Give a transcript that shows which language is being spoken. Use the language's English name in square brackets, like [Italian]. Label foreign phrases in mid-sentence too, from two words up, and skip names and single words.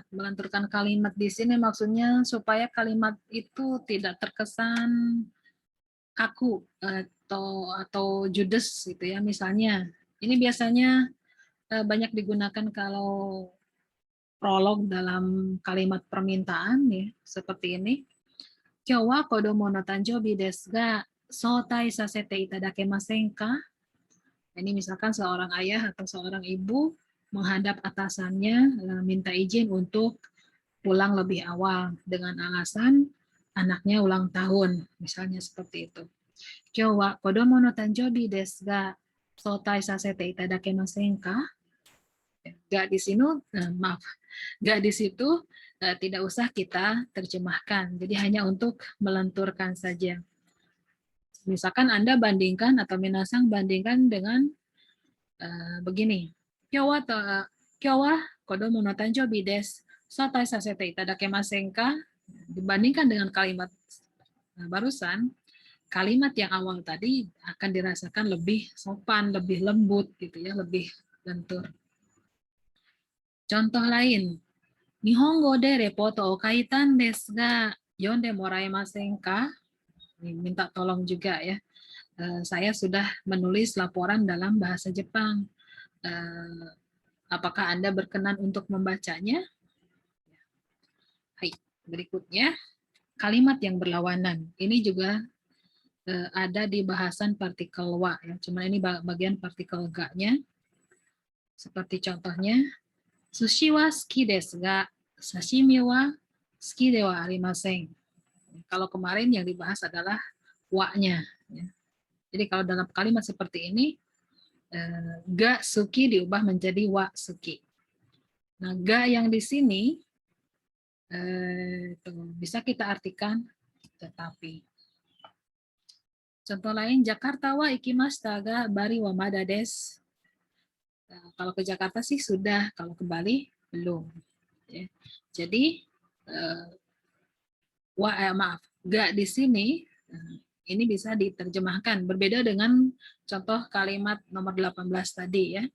[Indonesian] Melenturkan kalimat di sini maksudnya supaya kalimat itu tidak terkesan kaku atau judes gitu ya. Misalnya, ini biasanya banyak digunakan kalau prolog dalam kalimat permintaan ya, seperti ini. [Japanese] 今日は子供の誕生日ですが早退させていただけませんか? [Indonesian] Ini misalkan seorang ayah atau seorang ibu menghadap atasannya minta izin untuk pulang lebih awal dengan alasan anaknya ulang tahun, misalnya seperti itu. [Japanese] 今日は子供の誕生日ですが早退させていただけませんか? [Indonesian] Ga di sini, maaf, ga di situ tidak usah kita terjemahkan. Jadi hanya untuk melenturkan saja. Misalkan Anda bandingkan atau minasang bandingkan dengan begini. [Japanese] 今日は子供の誕生日です. 早退させていただけませんか? [Indonesian] Dibandingkan dengan kalimat barusan, kalimat yang awal tadi akan dirasakan lebih sopan, lebih lembut gitu ya, lebih lentur. Contoh lain, [Japanese] 日本語でレポートを書いたんですが読んでもらえませんか? [Indonesian] Minta tolong juga ya. Saya sudah menulis laporan dalam bahasa Jepang. Apakah Anda berkenan untuk membacanya? Hai, berikutnya kalimat yang berlawanan. Ini juga ada di bahasan partikel wa ya. Cuma ini bagian partikel ga-nya. Seperti contohnya, [Japanese] 寿司は好きですが刺身は好きではありません. [Indonesian] Kalau kemarin yang dibahas adalah wa-nya. Ya. Jadi kalau dalam kalimat seperti ini, [Japanese] が好き [Indonesian] diubah menjadi [Japanese] は好き. [Indonesian] Nah, ga yang di sini bisa kita artikan tetapi. Contoh lain, [Japanese] ジャカルタは行きましたがバリはまだです. [Indonesian] Nah, kalau ke Jakarta sih sudah, kalau ke Bali belum. Ya. Jadi ga di sini ini bisa diterjemahkan berbeda dengan contoh kalimat nomor 18 tadi ya.